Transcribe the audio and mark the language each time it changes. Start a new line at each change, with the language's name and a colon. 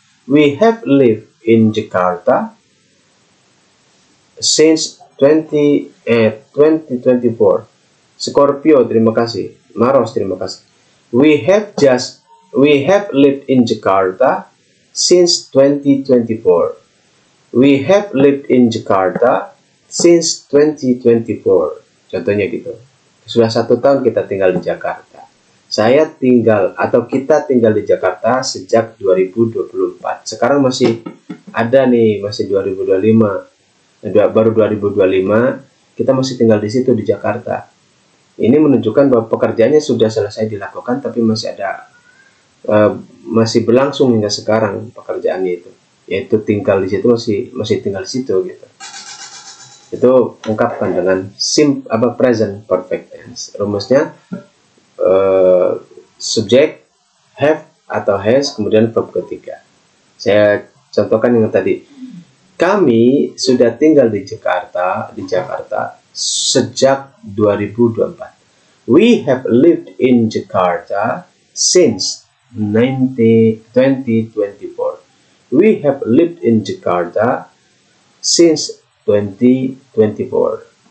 English: We have lived in Jakarta since 2024.
Indonesian: Scorpio, terima kasih. Maros, terima kasih.
English: We have lived in Jakarta since 2024. We have lived in Jakarta since 2024.
Indonesian: Contohnya gitu. Sudah 1 tahun kita tinggal di Jakarta. Saya tinggal atau kita tinggal di Jakarta sejak 2024. Sekarang masih ada nih, masih 2025. Baru 2025, kita masih tinggal di situ di Jakarta. Ini menunjukkan bahwa pekerjaannya sudah selesai dilakukan, tapi masih ada masih berlangsung hingga sekarang pekerjaannya itu. Yaitu tinggal di situ, masih tinggal di situ gitu. Itu ungkapkan dengan present perfect tense. Rumusnya subjek, have atau has, kemudian verb ketiga. Saya contohkan yang tadi. Kami sudah tinggal di Jakarta sejak 2024.
English: We have lived in Jakarta since 2024. We have lived in Jakarta since 2024.